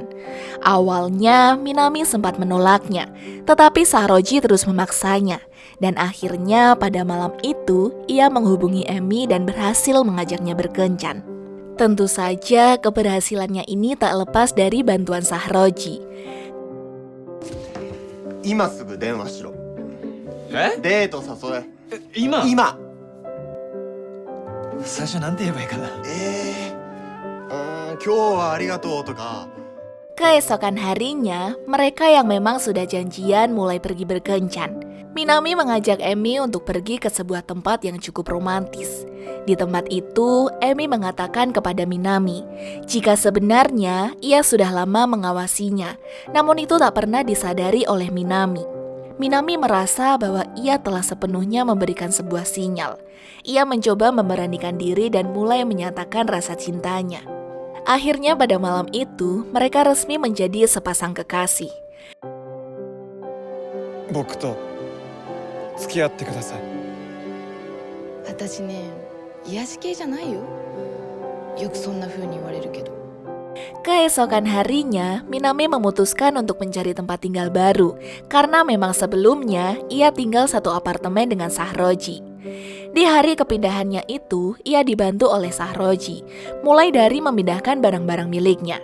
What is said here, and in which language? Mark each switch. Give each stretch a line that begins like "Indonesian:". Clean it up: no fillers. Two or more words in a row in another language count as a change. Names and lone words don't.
Indonesian: Awalnya, Minami sempat menolaknya, tetapi Saroji terus memaksanya. Dan akhirnya pada malam itu, ia menghubungi Emi dan berhasil mengajaknya berkencan. Tentu saja keberhasilannya ini tak lepas dari bantuan Saroji.
Japanese: 今すぐ電話しろ。えデート誘今え。今。最初なんて言えばいいかな。今日はありがとうとか。
Indonesian: Keesokan harinya, mereka yang memang sudah janjian mulai pergi berkencan. Minami mengajak Emi untuk pergi ke sebuah tempat yang cukup romantis. Di tempat itu, Emi mengatakan kepada Minami jika sebenarnya ia sudah lama mengawasinya, namun itu tak pernah disadari oleh Minami. Minami merasa bahwa ia telah sepenuhnya memberikan sebuah sinyal. Ia mencoba memberanikan diri dan mulai menyatakan rasa cintanya. Akhirnya pada malam itu, mereka resmi menjadi sepasang kekasih.
Japanese: 僕と付き合ってください。私ね癒し系じゃないよ。よくそんな風に言われるけど。
Indonesian: Keesokan harinya, Minami memutuskan untuk mencari tempat tinggal baru karena memang sebelumnya ia tinggal satu apartemen dengan Saroji. Di hari kepindahannya itu, ia dibantu oleh Saroji, mulai dari memindahkan barang-barang miliknya.